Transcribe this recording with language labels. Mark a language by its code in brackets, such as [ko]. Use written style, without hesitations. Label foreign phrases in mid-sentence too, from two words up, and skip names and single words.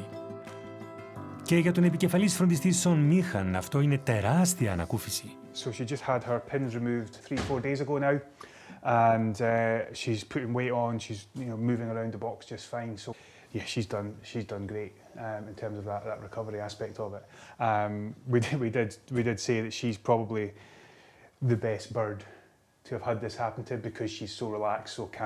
[el] Και για τον επικεφαλής φροντιστή Στον Μίχαν, αυτό είναι τεράστια ανακούφιση. [en] So she just had her pins removed 3-4 days ago now, and she's putting weight on. She's moving around the box just fine. So yeah, she's done great in terms of that recovery aspect of it. We did say that she's probably the best bird to have had this happen to because she's so relaxed, so calm.